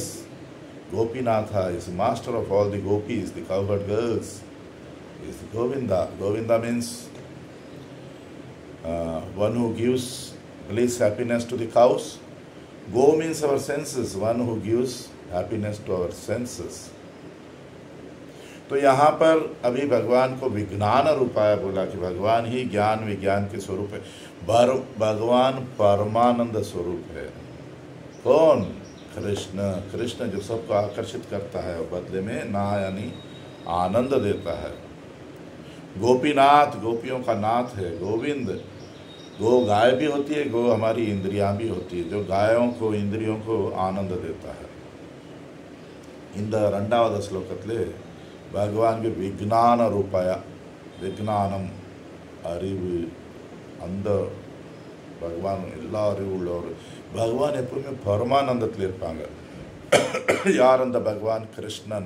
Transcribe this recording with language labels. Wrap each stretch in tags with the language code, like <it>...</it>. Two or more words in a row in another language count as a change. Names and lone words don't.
<en>Gopinatha is the master of all the gopis, the cowherd girls. He is the Govinda. Govinda means one who gives bliss, happiness to the cows. Go means our senses, one who gives happiness to our senses.</en> <hi>तो यहाँ पर अभी भगवान को विज्ञान रूपाय बोला कि भगवान ही ज्ञान विज्ञान के स्वरूप है. भगवान परमानंद स्वरूप है. कौन? कृष्ण. कृष्ण जो सबको आकर्षित करता है और बदले में ना यानी आनंद देता है. गोपीनाथ, गोपियों का नाथ है. गोविंद, गो गाय भी होती है, गो हमारी इंद्रियां भी होती है, जो गायों को इंद्रियों को आनंद देता है.</hi> <ta>இந்த ரெண்டாவது ஸ்லோகத்திலே பகவான்க்கு விஜ்ஞான ரூபாய, விஜ்ஞானம் அறிவு, அந்த பகவான் எல்லா அறிவு உள்ளவர். பகவான் எப்பவுமே பரமானந்தத்தில் இருப்பாங்க. யார் அந்த பகவான்? கிருஷ்ணன்.</ta>